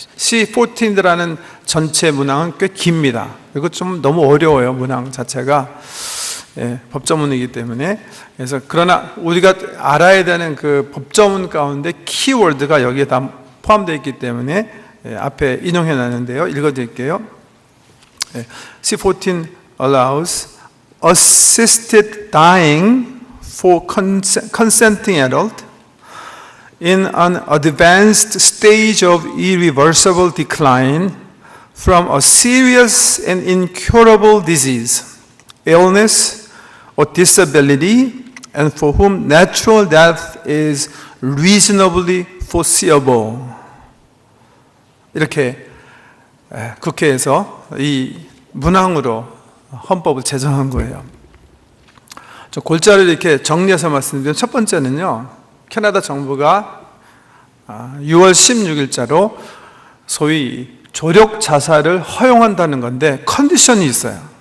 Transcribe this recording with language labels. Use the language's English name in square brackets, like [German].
[Korean] C14이라는 전체 문항은 꽤 깁니다. 그리고 좀 너무 어려워요, 문항 자체가. 법조문이기 때문에. 그래서 그러나 우리가 알아야 되는 그 법조문 가운데 키워드가 여기에 다 포함되어 있기 때문에 앞에 인용해 놨는데요. 읽어드릴게요. [English] C14 allows assisted dying for consenting adult in an advanced stage of irreversible decline from a serious and incurable disease, illness, or disability, and for whom natural death is reasonably foreseeable. [Korean] 이렇게 국회에서 이 문항으로 헌법을 제정한 거예요. 저 골자를 이렇게 정리해서 말씀드리면, 첫 번째는요, 캐나다 정부가 6월 16일자로 소위 조력 자살을 허용한다는 건데 컨디션이 있어요.